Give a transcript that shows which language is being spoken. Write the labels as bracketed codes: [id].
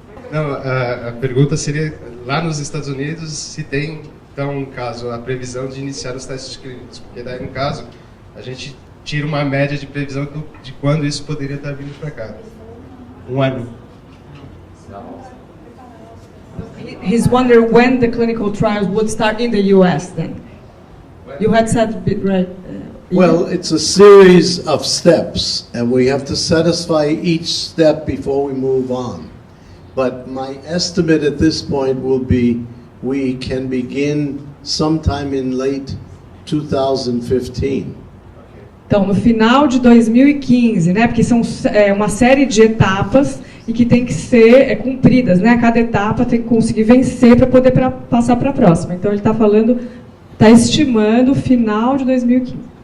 [pt] Não, a pergunta seria, lá nos Estados Unidos, se tem, então, no caso, a previsão de iniciar os testes clínicos, porque daí, no caso, a gente tira uma média de previsão de quando isso poderia estar vindo para cá. Um ano. [en] He's wondering when the clinical trials would start in the U.S. then. You had said a bit right. Well, it's a series of steps, and we have to satisfy each step before we move on. But my estimate at this point will be we can begin sometime in late 2015. [pt] Então, no final de 2015, né, porque são uma série de etapas e que tem que ser cumpridas, né? Cada etapa tem que conseguir vencer para poder passar para a próxima. Então, ele está estimando o final de 2015.